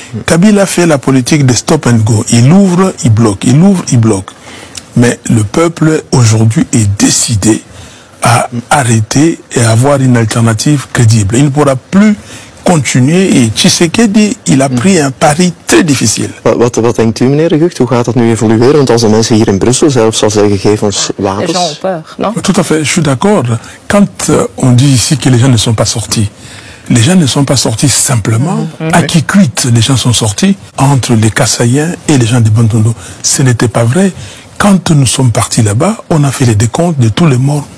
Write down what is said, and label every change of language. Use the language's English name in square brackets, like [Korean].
[French] Kabila fait la politique de [English] stop and go, [French] il ouvre, il bloque, il ouvre, il bloque. Mais le peuple aujourd'hui est décidé à arrêter et à avoir une alternative crédible. Il ne pourra plus continuer et Tshisekedi, il a pris un pari très difficile. [Dutch] Wat denkt u, meneer de Gucht? Hoe gaat dat nu evolueren? Want als de mensen hier in Brussel zelfs al zeggen, geef ons wapens. [French] Les gens ont peur, non? Tout à fait, je suis d'accord. Quand on dit ici que les gens ne sont pas sortis, les gens ne sont pas sortis simplement. À Kikwit, les gens sont sortis entre les Kassaïens et les gens de Bantondo. Ce n'était pas vrai. Quand nous sommes partis là-bas, on a fait les décomptes de tous les morts.